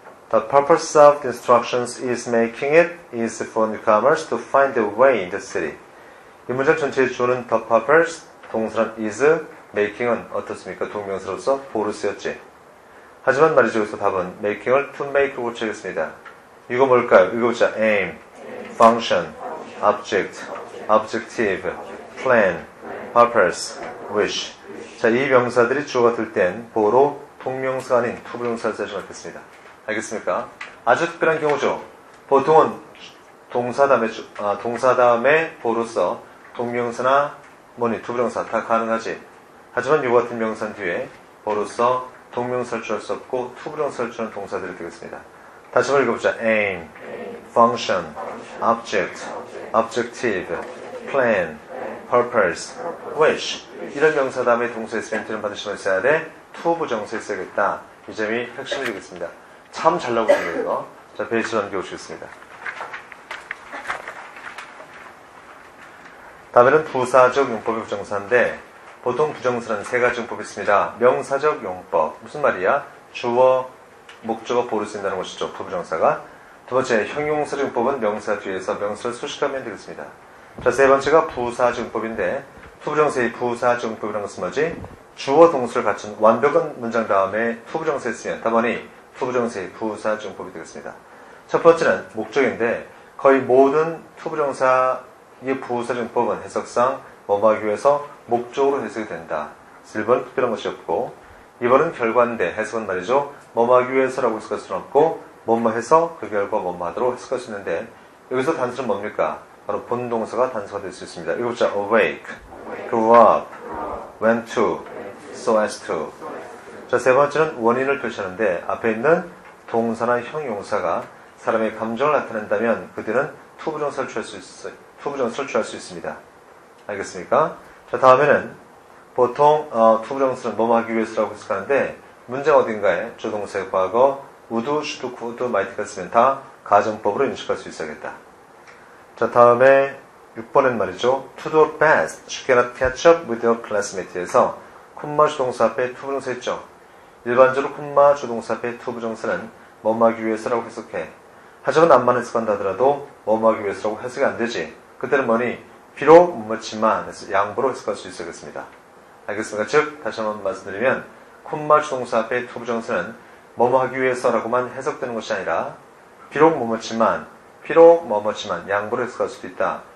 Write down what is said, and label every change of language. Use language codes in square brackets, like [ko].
[en] The purpose of the instructions is making it easy for newcomers to find their way in the city. [ko] 이 문장 전체에 주어는 the purpose, 동사는 is, making은 어떻습니까? 동명사로서 보로 쓰였지. 하지만 말이죠. 여기서 답은 making을 to make로 고쳐야겠습니다. 이거 뭘까요? 읽어보자. [en] aim, function, object, objective, plan, purpose, wish. [ko] 자, 이 명사들이 주어가 될 땐 보로 동명사가 아닌 투부정사를 써야지 않겠습니다. 알겠습니까? 아주 특별한 경우죠. 보통은 동사 다음에 보로서 동명사나 투부정사 다 가능하지. 하지만 이와 같은 명사 뒤에 보로서 동명사를 취할 수 없고 투부정사를 취하는 동사들이 되겠습니다. 다시 한번 읽어보자. [en] aim, function, object, objective, plan, purpose, wish. [ko] 이런 명사 다음에 동사의 스멘트는 반드시 써야 돼. 투부정사에 써야겠다. 이 점이 핵심이 되겠습니다. 참 잘 나오고 있는 이거. 자, 페이지로 넘겨오시겠습니다. 다음에는 부사적 용법의 부정사인데 보통 부정사는 세 가지 용법이 있습니다. 명사적 용법. 무슨 말이야? 주어, 목적어, 보로 쓰인다는 것이죠. 부부정사가. 두 번째, 형용사적 용법은 명사 뒤에서 명사를 수식하면 되겠습니다. 자, 세 번째가 부사적 용법인데 투부정사의 부사적 용법이라는 것은 뭐지? 주어 동사를 갖춘 완벽한 문장 다음에 투부정사에 쓰면 답안이 투부정사의 부사적 용법이 되겠습니다. 첫 번째는 목적인데 거의 모든 투부정사의 부사적 용법은 해석상 뭐뭐하기 위해서 목적으로 해석이 된다. 1번 특별한 것이 없고 2번은 결과인데 해석은 말이죠. 뭐뭐하기 위해서라고 해석할 수는 없고 뭐뭐해서 그 결과 뭐뭐하도록 해석할 수 있는데 여기서 단수는 뭡니까? 바로 본동사가 단수가 될 수 있습니다. 읽어보자. [en] awake, grew up, went to, so as to. [ko] 자, 세 번째는 원인을 표시하는데 앞에 있는 동사나 형용사가 사람의 감정을 나타낸다면 그들은 투부정사를 취할 수 있습니다. 알겠습니까? 자, 다음에는 보통 투부정사는 뭐뭐 하기 위해서라고 해석하는데 문장 어딘가에 조동사의 과거 would, should, could, might가 쓰면 다 가정법으로 인식할 수 있어야겠다. 자, 다음에 6번엔 말이죠. [en] to do best, she cannot catch up with your classmate에서 [ko] 콤마 주동사 앞에 투부정사 있죠. 일반적으로 콤마 주동사 앞에 투부정사는 뭐뭐 하기 위해서라고 해석해. 하지만 암만 해석한다 하더라도 뭐뭐 하기 위해서라고 해석이 안 되지. 그때는 뭐니? 비록 뭐지만 해서 양보로 해석할 수 있어야겠습니다. 알겠습니까? 즉 다시 한번 말씀드리면 콤마 주동사 앞에 투부정사는 뭐뭐 하기 위해서라고만 해석되는 것이 아니라 비록 뭐뭐지만 양보로 해석할 수도 있다.